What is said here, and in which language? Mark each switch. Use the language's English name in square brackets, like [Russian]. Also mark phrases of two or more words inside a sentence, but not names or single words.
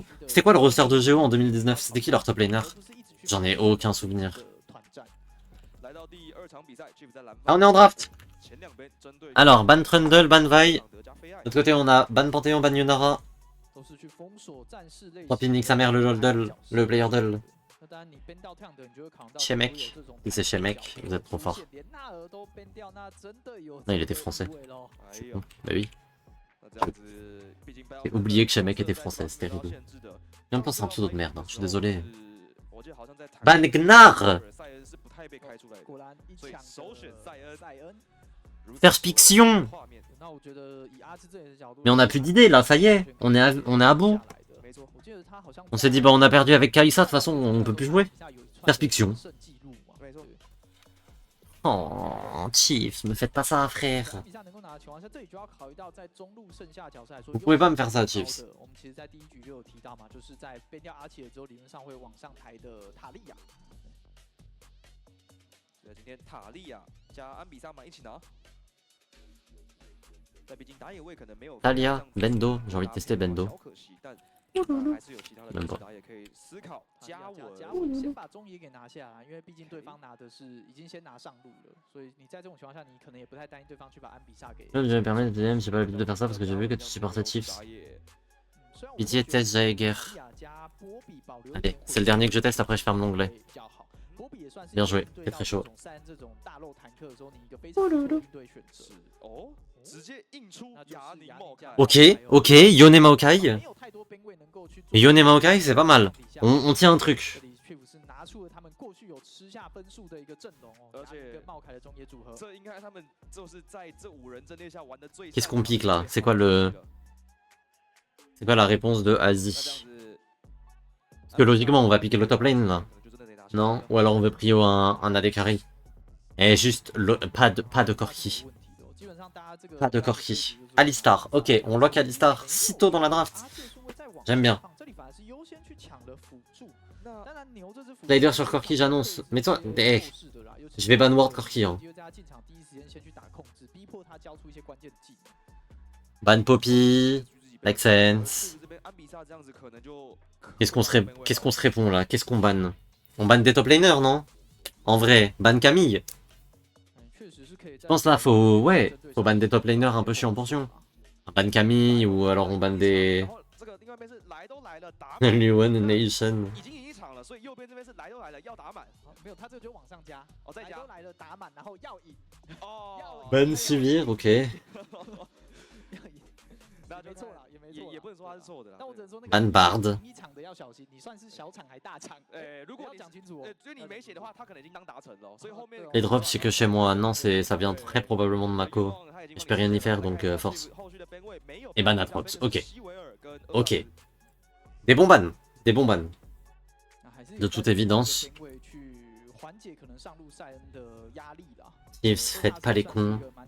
[French] C'était quoi le roster de Géo en 2019? C'était qui leur top laner? J'en ai aucun souvenir. Ah, on est en draft. Alors, Ban Trundle, Ban Vi. De l'autre côté, on a Ban Panthéon, Ban Yonara. 3 pin nique sa mère, le Loldul, le Player Dull. [Chinese] 那当然你 ban 掉 Tank 的，你就会考虑到 [French] Shemek. Si c'est Shemek, vous êtes trop fort. [Chinese] 连纳尔都 ban 掉，那真的有 [French] Non, il était français. [Chinese] 这个无谓咯哎呦， [French] Bah oui. [Chinese] 那这样子，毕竟 [French] J'ai oublié que Shemek était français, c'était rigolo. En même temps, c'est un pseudo de merde, hein, je suis désolé. [Chinese] 我记得好像在台 [French] Ban-Gnar [Chinese] 塞恩是不太被开出来的，果然一所以抢首选塞恩。塞恩。 Perspection 画面那我觉得以阿兹这里的角度， [French] Mais on a plus d'idées là, ça y est, on est à bout. [Chinese] 没错，我记得他好像 [French] On s'est dit, bah on a perdu avec Kalissa, de toute façon on peut plus jouer. Perspection. [Chinese] 没错。 [French] Oh, Chiefs, me faites pas ça, frère. [Chinese] 比赛能够拿的情况下，这里就要考虑到在中路剩下角色来说， [French] Vous pouvez pas me faire ça, Chiefs. [Chinese] 我们其实，在第一局就有提到嘛，就是在变掉阿奇尔之后，理论上会往上抬的塔利亚。所以今天塔利亚加安比萨满一起拿。但毕竟打野位可能没有 [French] Talia, Bendo, j'ai envie de tester Bendo. [Chinese] 小可惜，但还是有其他的打野可以思考加加稳。稳，先把中野给拿下来，因为毕竟对方拿的是已经先拿上路了，所以你在这种情况下，你可能也不太担心对方去把安比萨给。 [French] Je vais me permettre de DM, j'ai pas l'habitude de faire ça parce que j'ai vu que tu supportais Chiefs. Pitié, test Jaeger. Allez, c'est le dernier que je teste, après je ferme l'onglet. Bien joué, c'est très chaud. [Chinese] 哦，直接印出牙宁茂开。 [French] Ok, ok, Yone Maokai. Yone Maokai, c'est pas mal. On tient un truc. [Chinese] 而且这应该他们就是在这5人阵列下玩的最。 [French] Qu'est-ce qu'on pique là? C'est quoi la réponse de Asie? Parce que logiquement, on va piquer le top lane là. Non? Ou alors on veut prio un AD carry. Et juste, pas de Corki. Pas de Corki. Alistar. Ok, on lock Alistar sitôt dans la draft. J'aime bien. Slider sur Corki, j'annonce. Mais toi, hey, je vais ban ward Corki. Hein. Ban Poppy. [English] Make sense. [French] Qu'est-ce qu'on se répond là? Qu'est-ce qu'on banne? On banne des top laners, non? En vrai, ban Camille. Je pense là, faut ban des top laners un peu chiant portion. On ban Camille ou alors on ban des... Luan Nation. [Chinese] 所以右边这边是来都来了，要打满。没有，他这个就往上加。哦，再加。来都来了，打满，然后要赢。哦。 [French] Ban Sivir, ok. [Chinese] 没错啦，也没错，也不能说他是错的啦。但我只能说那个 [French] Ban Bard. [Chinese] 一场的要小心，你算是小场还大场？如果你讲清楚哦。所以你没写的话，他可能已经当达成了，所以后面。 [French] Les drops, c'est que chez moi. Non, ça vient très probablement de Mako. Je peux rien y faire, donc force. Et ban Atrox, ok. Ok. Des bons bans. Des bons bans. De toute évidence. Chiefs, faites pas les cons.